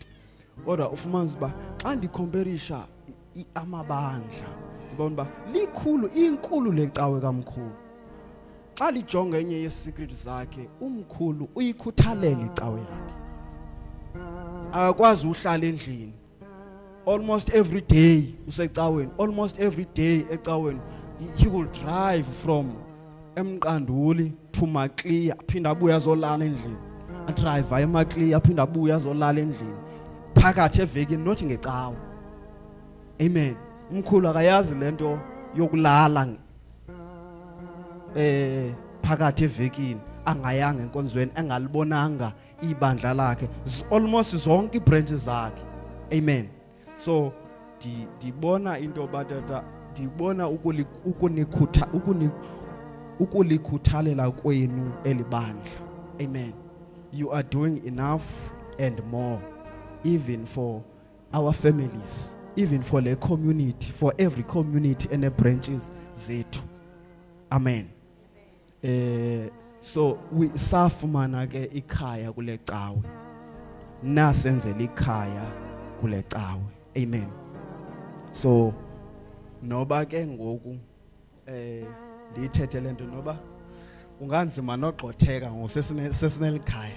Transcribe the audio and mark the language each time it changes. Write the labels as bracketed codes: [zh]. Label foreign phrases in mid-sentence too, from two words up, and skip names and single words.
[xh] Kodwa ufumanise uba xa ndikhomparisha amabandla ndibona uba inkulu lecawe kamkhulu. Xa lijonga enye yesecret zakhe, umkhulu uyikhuthalela icawe yakhe. Akwazi uhlala endlini. [en] Almost every day usecaweni, almost every day ecaweni. He will drive from eMqanduli to Maclear, [xh] aphinda abuye azolala endlini. Adrive eMaclear aphinda abuye azolala endlini. Phakathi evekini not ngecawa. Amen. Umkhulu akayazi lento yokulala phakathi evekini angayanga enkonzweni engalibonanga ibandla lakhe almost zonke ibranches zakhe. Amen. So dibona into batata dibona ukulikhuthalela kwenu elibandla. Amen. [en] You are doing enough and more, even for our families, even for the community, for every community and the branches zethu. [xh] Amen. So we safumana ke ikhaya kule cawe, nasenzela ikhaya kule cawe. Amen. So noba ke ngoku ndiyithethe lento noba unganzima nogxotheka ngosesinelikhaya.